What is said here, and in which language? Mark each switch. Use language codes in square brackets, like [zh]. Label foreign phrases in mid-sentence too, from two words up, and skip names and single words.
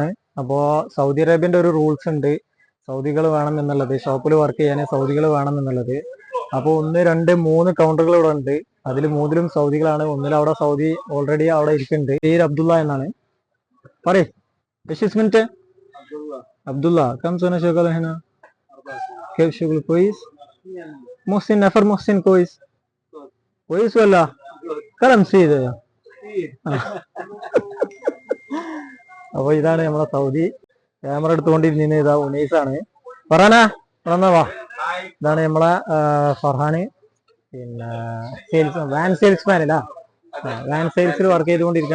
[ml] അപ്പോൾ സൗദി അറേബ്യന്റെ ഒരു റൂൾസ് ഉണ്ട്, സൗദികൾ വേണം എന്നുള്ളത്. ഷോപ്പിൽ വർക്ക് ചെയ്യാൻ സൗദികൾ വേണം എന്നുള്ളത്. അപ്പോൾ 1, 2, 3 കൗണ്ടറുകൾ ഇവിടെ ഉണ്ട്. അതിൽ 3ലും സൗദികളാണ്. 1ൽ അവിടെ സൗദി ഓൾറെഡി അവിടെ ഇരിക്കുന്നുണ്ട്. പേര് അബ്ദുള്ള എന്നാണ്. പറയേ മിനിറ്റ്. [ar] അബ്ദുള്ള كم سنة شغال هنا؟ كيف شغل كويس؟ محسن كويس ولا كلام سيد. [ml] അപ്പൊ ഇതാണ് നമ്മളെ സൗദി. ക്യാമറ എടുത്തുകൊണ്ടിരുന്ന ഇതാ ഉനൈസാണ്. പറയാനാ വാ. ഇതാണ് നമ്മളെ ഫർഹാന്. പിന്നെ [en] van salesman [ml] അല്ല, [en] van sales [ml] വർക്ക് ചെയ്തുകൊണ്ടിരിക്കണ.